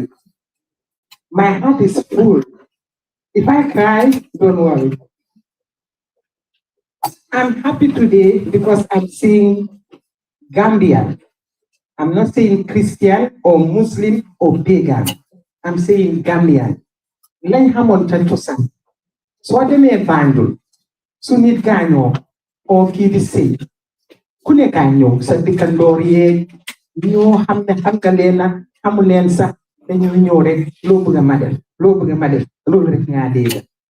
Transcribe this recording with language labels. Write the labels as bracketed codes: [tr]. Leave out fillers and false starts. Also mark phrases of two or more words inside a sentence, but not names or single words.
[en] My heart is full. If I cry, don't worry. I'm happy today because I'm seeing Gambia. I'm not saying Christian or Muslim or pagan. I'm saying Gambian. [wo] Lañ xamoon ca cosaan soo demee Banjul su nit gaañoo oo kii di sëy ku ne kaa ñëw sa dëkkandoor yeeg ñoo xam ne xam nga leen nag xamu leen sax dañoo ñëw rek loo bëgg a ma def loolu rek ngaa dégg